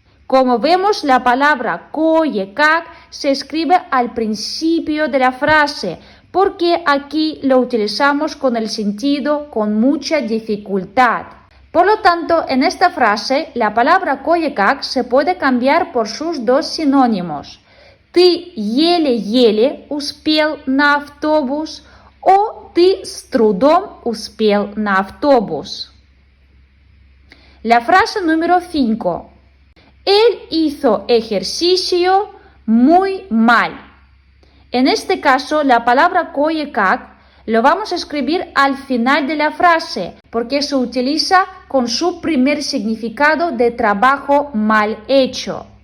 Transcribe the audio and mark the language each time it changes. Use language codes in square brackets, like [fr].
[es] Como vemos, la palabra koye kak se escribe al principio de la frase, porque aquí lo utilizamos con el sentido con mucha dificultad. Por lo tanto, en esta frase, la palabra koye kak se puede cambiar por sus dos sinónimos. [ru] Ты еле-еле успел на автобус [es] o [ru] ты с трудом успел на автобус. [es] La frase número 5. Él hizo ejercicio muy mal. En este caso, la palabra koye kak lo vamos a escribir al final de la frase porque se utiliza con su primer significado de trabajo mal hecho.